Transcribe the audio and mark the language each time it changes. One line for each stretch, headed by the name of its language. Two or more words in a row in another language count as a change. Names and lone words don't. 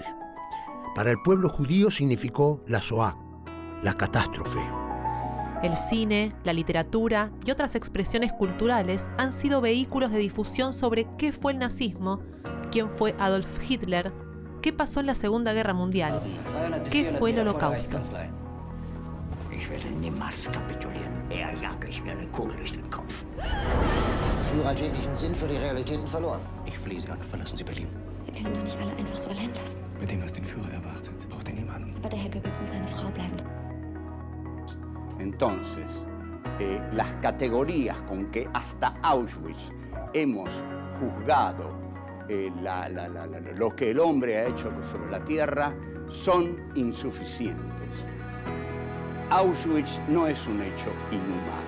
Spanish: Para el pueblo judío significó la Shoah, la catástrofe. El cine, la literatura y otras expresiones culturales han sido vehículos de difusión sobre qué fue el nazismo, quién fue Adolf Hitler, qué pasó en la Segunda Guerra Mundial, qué fue el Holocausto.
German: Ich werde niemals kapitulieren. Eher jage ich mir eine Kugel durch den Kopf. Führer hat jeglichen Sinn für die Realitäten verloren. Ich flehe Sie an, verlassen Sie Berlin. Wir können doch nicht alle einfach so allein lassen. Mit dem, was den Führer erwartet, braucht er niemanden. Aber der Herr Goebbels und seine Frau bleiben.
Spanish: Entonces, las categorías con que hasta Auschwitz hemos juzgado lo que el hombre ha hecho sobre la tierra son insuficientes. Auschwitz no es un hecho inhumano.